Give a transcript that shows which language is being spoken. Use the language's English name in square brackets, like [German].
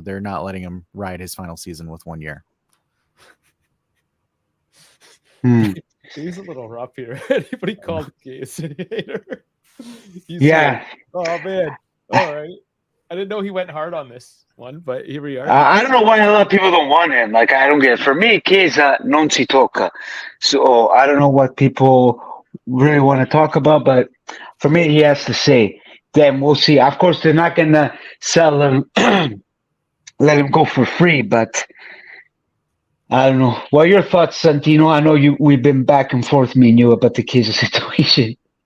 [English] They're not letting him ride his final season with 1 year. He's a little rough here. Anybody called Case a hater? Yeah. Like, oh man. All right. I didn't know he went hard on this one, but here we are. I don't know why a lot of people don't want him. Like, I don't get it. For me, [Italian] Chiesa non si tocca. [English] So I don't know what people really want to talk about, but for me, he has to say. Then we'll see. Of course, they're not going to sell him, let him go for free, but I don't know. What are your thoughts, Santino? I know we've been back and forth, me and you, about the Chiesa situation.